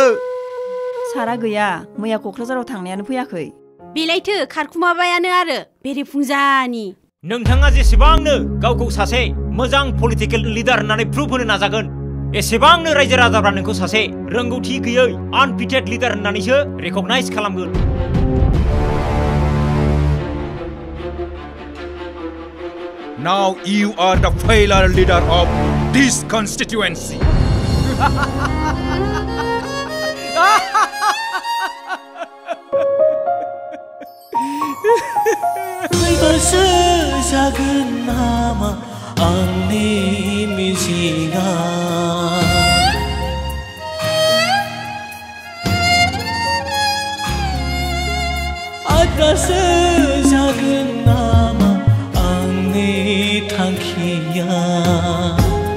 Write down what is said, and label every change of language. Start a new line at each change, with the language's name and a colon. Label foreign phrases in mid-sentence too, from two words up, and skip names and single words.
Bodo: सारा गैया मैया क'क्राझाराव थांनायानो फैयाखै बेलायथो खारखुमाबायानो आरो बेरेफुंजानि नोंथाङा जेसेबांनो गावखौ सासे मोजां
English: political leader
Bodo: होननानै प्रुफ होनो नाजागोन एसेबांनो रायजो राजाफ्रा नोंखौ सासे रोंगौथि गैयै
English: unfitted leader
Bodo: होननानैसो रेकगनाइज खालामगोन
English: Now you are the failure leader of this constituency.
Bodo: फैबासो जागोन नामा आंनि मिजिंआ आद्रासो जागोन नामा आंनि थांखिया